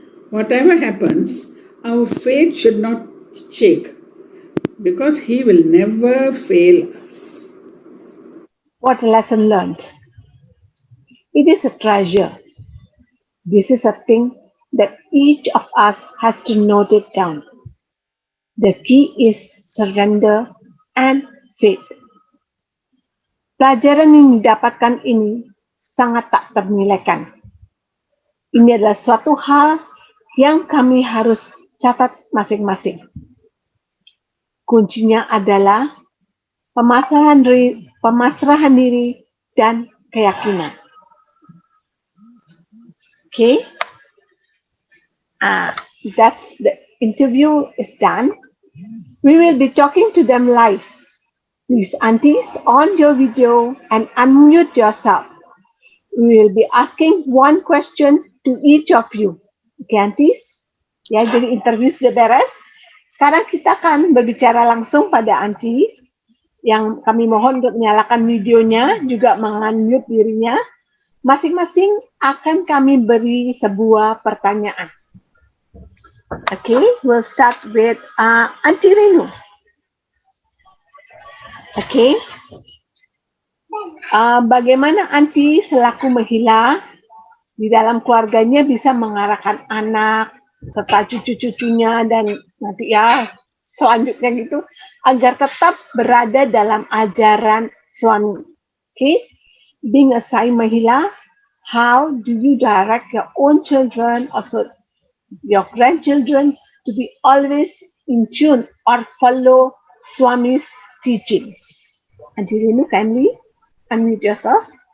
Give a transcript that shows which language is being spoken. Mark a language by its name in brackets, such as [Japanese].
[English] Whatever happens, our faith should not shake because he will never fail us. What a lesson learned. It is a treasure. This is a thing that each of us has to note it down. The key is surrender and faith. [Indonesian] Pelajaran yang didapatkan ini sangat tak ternilaikan. Ini adalah suatu hal yang kami harus catat masing-masing. Kuncinya adalah pemasrahan diri dan keyakinan. [English] Okay, that's the interview is done. We will be talking to them live. Please, aunties, on your video and unmute yourself. We will be asking one question to each of you. Okay, aunties? [Indonesian] Ya, jadi interview sudah beres. Sekarang kita akan berbicara langsung pada aunties yang kami mohon untuk menyalakan videonya, juga mengunmute dirinya. Masing-masing akan kami beri sebuah pertanyaan. [English] Okay, we'll start with Auntie Renu. Okay. [Indonesian] Bagaimana Auntie selaku mahila di dalam keluarganya bisa mengarahkan anak serta cucu-cucunya dan nanti ya selanjutnya gitu agar tetap berada dalam ajaran suami. [English] Okay. Being a Sai Mahila, how do you direct your own children, also your grandchildren, to be always in tune or follow Swami's teachings? Auntie Renu, kindly unmute yourself.